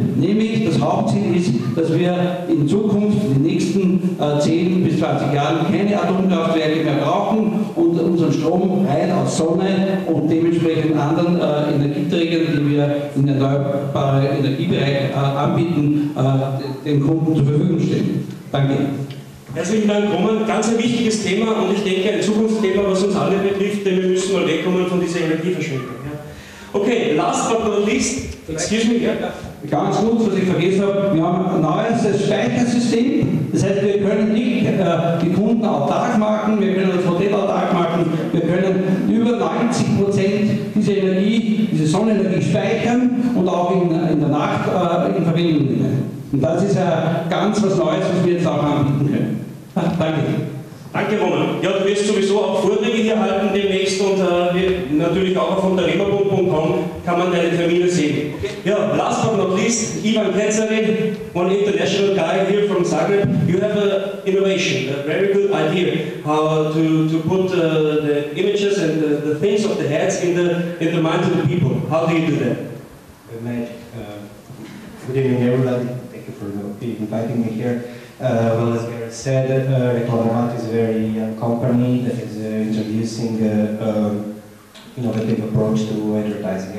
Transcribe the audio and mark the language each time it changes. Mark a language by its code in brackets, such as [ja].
[de] Nämlich das Hauptziel ist, dass wir in Zukunft, in den nächsten 10 bis 20 Jahren, keine Atomkraftwerke mehr brauchen und unseren Strom rein aus Sonne und dementsprechend anderen Energieträgern, die wir im erneuerbaren Energiebereich anbieten, den Kunden zur Verfügung stellen. Danke. Herzlichen Dank, Roman. Ganz ein wichtiges Thema und ich denke ein Zukunftsthema, was uns alle betrifft, denn wir müssen mal wegkommen von dieser Energieverschwendung. Ja. [en] Okay, last but not least, excuse me. Ja. [de] Ganz gut, was ich vergessen habe, wir haben ein neues Speichersystem. Das heißt, wir können nicht die Kunden autark machen, wir können das Hotel autark machen, wir können über 90% dieser Energie, diese Sonnenenergie speichern und auch in der Nacht in Verwendung nehmen. Und das ist ganz was Neues, was wir jetzt auch anbieten können. Danke. Danke, Roman. Ja, du wirst sowieso auch Vorträge hier halten demnächst und natürlich auch auf unternehmerbund.com kann man deine Termine sehen. [en] Ja, last but not least, Ivan Ketsarin, one international guy here from Zagreb. You have an innovation, a very good idea how to put the images and the things of the heads in the minds of the people. How do you do that? Magic. Good evening, everybody. Thank you for inviting me here. Well, as Gareth said, Reklamomat is a very young company that is introducing innovative approach to advertising.